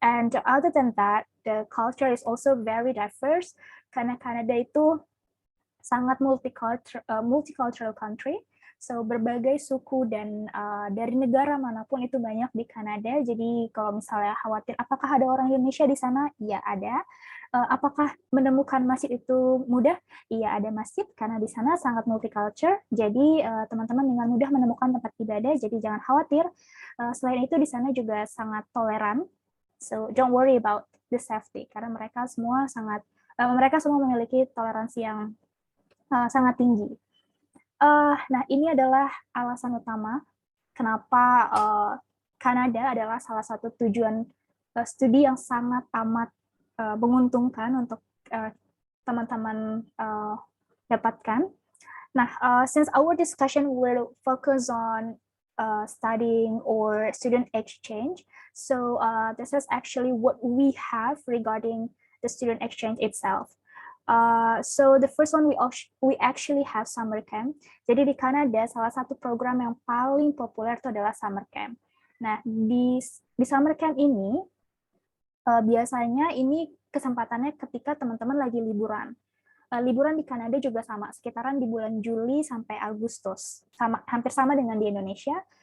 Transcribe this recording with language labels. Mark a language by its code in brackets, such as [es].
[en] And other than that, the culture is also very diverse [id] karena Kanada itu sangat [en] multicultural country. [id] So berbagai suku dan dari negara manapun itu banyak di Kanada. Jadi kalau misalnya khawatir apakah ada orang Indonesia di sana? Iya ada. Apakah menemukan masjid itu mudah? Iya ada masjid karena di sana sangat multicultural. Jadi teman-teman dengan mudah menemukan tempat ibadah. Jadi jangan khawatir. Selain itu di sana juga sangat toleran. [en] So don't worry about the safety [id] karena mereka semua memiliki toleransi yang sangat tinggi. Nah, ini adalah alasan utama kenapa Kanada adalah salah satu tujuan studi yang sangat amat menguntungkan untuk teman-teman dapatkan. [en] Nah, since our discussion will focus on studying or student exchange, so this is actually what we have regarding the student exchange itself. So the first one we actually have summer camp. [id] Jadi di Kanada salah satu program yang paling populer itu adalah summer camp. Nah di summer camp ini biasanya ini kesempatannya ketika teman-teman lagi liburan. Liburan di Kanada juga sama, sekitaran di bulan Juli sampai Agustus, hampir sama dengan di Indonesia.